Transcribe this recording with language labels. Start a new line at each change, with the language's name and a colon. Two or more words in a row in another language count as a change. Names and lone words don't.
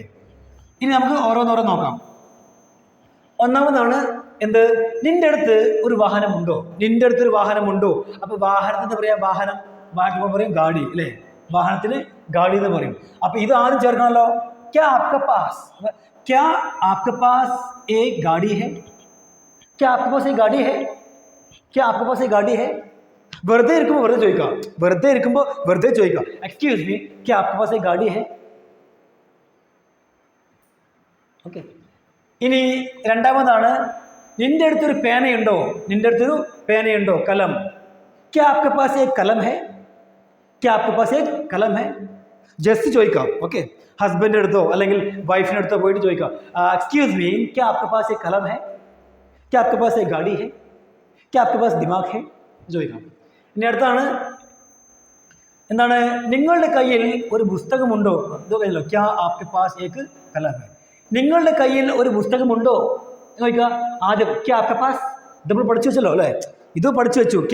Malayalam: ഇനി നമുക്ക് ഓരോന്നോരോ നോക്കാം. ഒന്നാമതാണ് എന്ത്, നിന്റെ അടുത്ത് ഒരു വാഹനമുണ്ടോ, നിന്റെ അടുത്തൊരു വാഹനമുണ്ടോ. അപ്പൊ വാഹനത്തിന് എന്താ പറയാ, വാഹനത്തിന് പറയും ഗാഡി, അല്ലേ? വാഹനത്തിന് ഗാഡി എന്ന് പറയും. അപ്പൊ ഇത് ആദ്യം ചേർക്കണമല്ലോ.
Hindi: क्या आपके पास एक गाड़ी है, क्या आपके पास एक गाड़ी है, क्या आपके पास एक गाड़ी है.
Malayalam: വെറുതെ ഇരിക്കുമ്പോൾ വെറുതെ ചോദിക്കാം,
English: excuse me,
Hindi: क्या आपके पास एक गाड़ी है.
Malayalam: ഓക്കെ, ഇനി രണ്ടാമതാണ് നിന്റെ അടുത്തൊരു പേനയുണ്ടോ, കലം.
Hindi: क्या आपके पास एक कलम है, क्या आपके पास एक कलम है.
Malayalam: ജസ്റ്റ് ചോദിക്കാം. ഓക്കെ, ഹസ്ബൻഡിൻ്റെ അടുത്തോ അല്ലെങ്കിൽ വൈഫിൻ്റെ അടുത്തോ പോയിട്ട് ചോദിക്കാം,
English: excuse me,
Hindi: क्या आपके पास एक कलम है, क्या आपके पास एक गाड़ी है, क्या आपके पास दिमाग है ചോദിക്കാം.
Malayalam: ഇനി അടുത്താണ് എന്താണ്, നിങ്ങളുടെ കയ്യിൽ ഒരു പുസ്തകമുണ്ടോ. ഇത് കഴിഞ്ഞല്ലോ,
Hindi: क्या आपके पास एक कलम है.
Malayalam: നിങ്ങളുടെ കയ്യിൽ ഒരു പുസ്തകമുണ്ടോ ചോദിക്കുക. ആദ്യം
Hindi: क्या आपके पास,
Malayalam: ഇത് നമ്മൾ പഠിച്ചു വെച്ചല്ലോ, അല്ലേ? ഇത് പഠിച്ചു വെച്ചു.